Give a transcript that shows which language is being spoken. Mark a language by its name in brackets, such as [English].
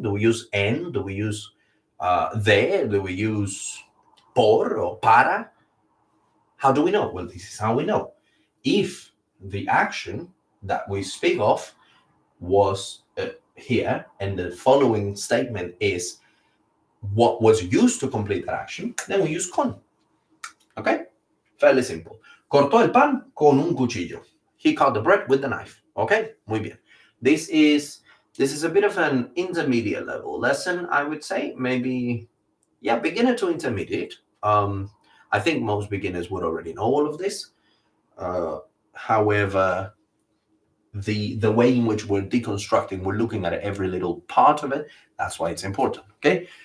[English] Do we use en? Do we use de? Do we use por or para? How do we know? Well, this is how we know. If the action that we speak of was here and the following statement is what was used to complete that action, then we use con. Okay? Fairly simple. [Spanish] Cortó el pan con un cuchillo. [English] He cut the bread with the knife. Okay? [Spanish] Muy bien. [English] This is a bit of an intermediate level lesson, I would say. Maybe, yeah, beginner to intermediate. I think most beginners would already know all of this. However, the way in which we're deconstructing, we're looking at every little part of it. That's why it's important. Okay?